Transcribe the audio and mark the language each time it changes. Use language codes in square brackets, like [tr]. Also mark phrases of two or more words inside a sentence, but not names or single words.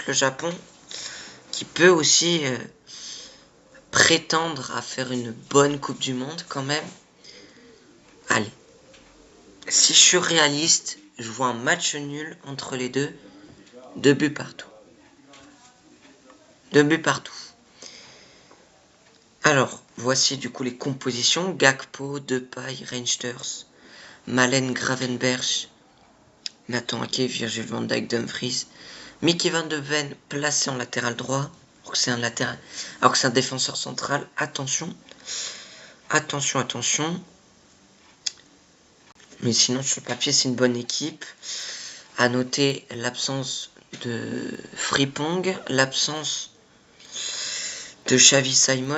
[fr] Le Japon, qui peut aussi prétendre à faire une bonne Coupe du Monde quand même. Allez, si je suis réaliste, je vois un match nul entre les deux. 2 buts partout. 2 buts partout. Alors, voici du coup les compositions. Gakpo, Depay, Reinders, Malen, Gravenberch, Nathan Ake, Virgil van Dijk, Dumfries, Mickey Van de Ven placé en latéral droit. Alors que c'est un défenseur central. Attention. Attention, attention. Mais sinon, sur le papier, c'est une bonne équipe. À noter l'absence de Frimpong, l'absence de Xavi Simons.